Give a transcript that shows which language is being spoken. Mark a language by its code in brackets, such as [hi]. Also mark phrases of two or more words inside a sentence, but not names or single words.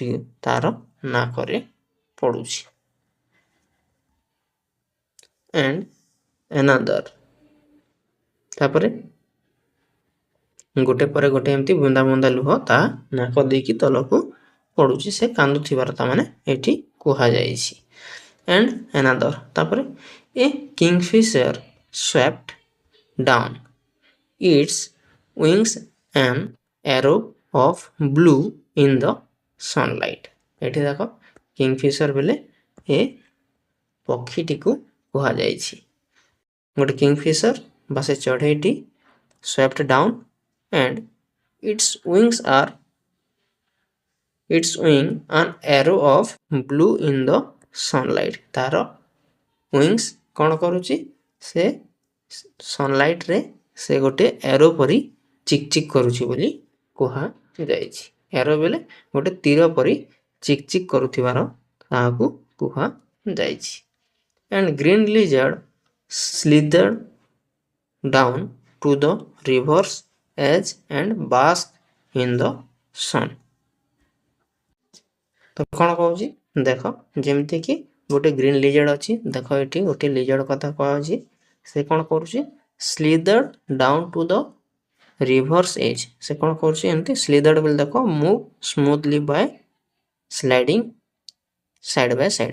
[or] ତାର ନାକରେ ପଡ଼ୁଛି। [en] and another, [or] ତାପରେ ଗୋଟେ ପରେ ଗୋଟେ ଏମିତି ବୁନ୍ଦା ବୁନ୍ଦା ଲୁହ ତା ନାକ ଦେଇକି ତଳକୁ ପଡ଼ୁଛି। ସେ କାନ୍ଦୁଥିବାର ତାମାନେ ଏଠି କୁହାଯାଇଛି। [en] and another, [or] ତାପରେ ଏ [en] kingfisher swept down its wings an arrow of blue in the sunlight. [or] ଏଠି ଦେଖ କିଙ୍ଗଫିଶର ବେଲେ ଏ ପକ୍ଷୀଟିକୁ କୁହାଯାଇଛି। ଗୋଟେ କିଙ୍ଗଫିଶର ବା ସେ ଚଢ଼େଇଟି [en] swept down and its wing an arrow of blue in the sunlight। [or] ତାର ୱିଙ୍ଗସ୍ କ'ଣ କରୁଛି? ସେ ସନଲାଇଟ୍ରେ ସେ ଗୋଟେ ଏରୋ ପରି ଚିକ୍ ଚିକ୍ କରୁଛି ବୋଲି କୁହାଯାଇଛି। ଏରୋ ବେଲେ ଗୋଟେ ତୀର ପରି ଚିକ୍ ଚିକ୍ କରୁଥିବାର ତାହାକୁ କୁହାଯାଇଛି। [en] and green lizard slithered down to the river's edge and basked in the sun। [or] ତ କ'ଣ କହୁଛି ଦେଖ, ଯେମିତିକି ଗୋଟେ [en] green lizard [or] ଅଛି। ଦେଖ ଏଠି ଗୋଟେ ଲିଜର୍ଡ କଥା କୁହାଯାଇଛି। ସେ କ'ଣ କରୁଛି? [en] slithered down to the river's edge. [or] ସେ କ'ଣ କରୁଛି? [en] ଏମିତି ସ୍ଲିଦର୍ଡ [or] ବୋଲି ଦେଖ [en] move smoothly by sliding side by side.